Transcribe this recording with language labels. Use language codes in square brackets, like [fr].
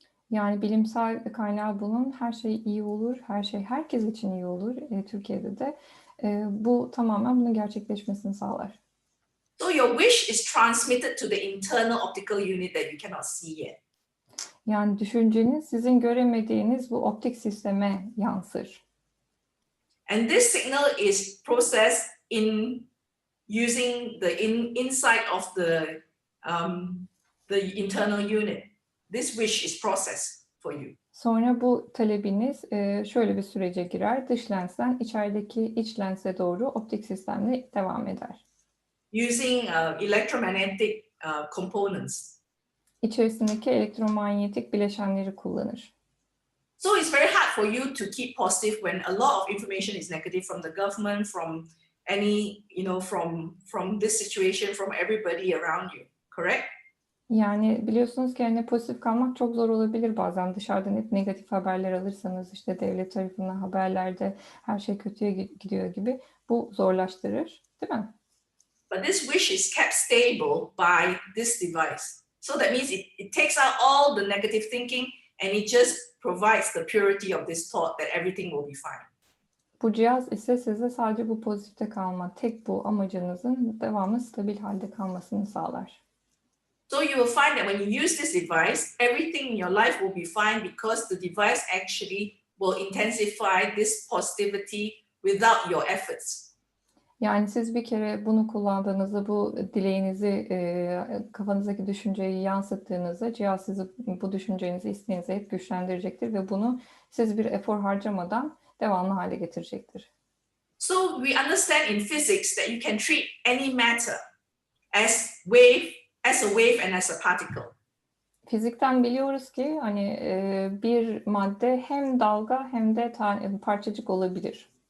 [tr] Yani bilimsel kaynağı bunun, her şey iyi olur, her şey herkes için iyi olur Türkiye'de de. Bu tamamen bunun gerçekleşmesini sağlar. [en] So your wish is transmitted to the internal optical unit that you cannot see yet. [tr] Yani düşünceniz sizin göremediğiniz bu optik sisteme yansır. [en] And this signal is processed in using the inside of the internal unit. This wish is processed for you. [tr] Sonra bu talebiniz şöyle bir sürece girer. Dış lensten içerideki iç lense doğru optik sistemle devam eder. [en] Using electromagnetic components. [tr] İçerisindeki elektromanyetik bileşenleri kullanır. [en] So it's very hard for you to keep positive when a lot of information is negative from the government, from any, from this situation, from everybody around you, correct? [tr] Yani biliyorsunuz ki hani pozitif kalmak çok zor olabilir bazen. Dışarıdan hep negatif haberler alırsanız işte devlet tarafından haberlerde her şey kötüye gidiyor gibi bu zorlaştırır, değil mi? [en] But this wish is kept stable by this device. So that means it takes out all the negative thinking and it just provides the purity of this thought that everything will be fine. [tr] Bu cihaz ise size sadece bu pozitifte kalma, tek bu amacınızın devamlı stabil halde kalmasını sağlar. [en] So you will find that when you use this device, everything in your life will be fine because the device actually will intensify this positivity without your efforts. [tr] Yani siz bir kere bunu kullandığınızda, bu dileğinizi, kafanızdaki düşünceyi yansıttığınızda cihaz sizi bu düşüncenizi, isteğinizi hep güçlendirecektir ve bunu siz bir efor harcamadan devamlı hale getirecektir. [en] So we understand in physics that you can treat any matter as a wave and as a particle. [tr] Fizikten biliyoruz ki hani bir madde hem dalga hem de parçacık olabilir.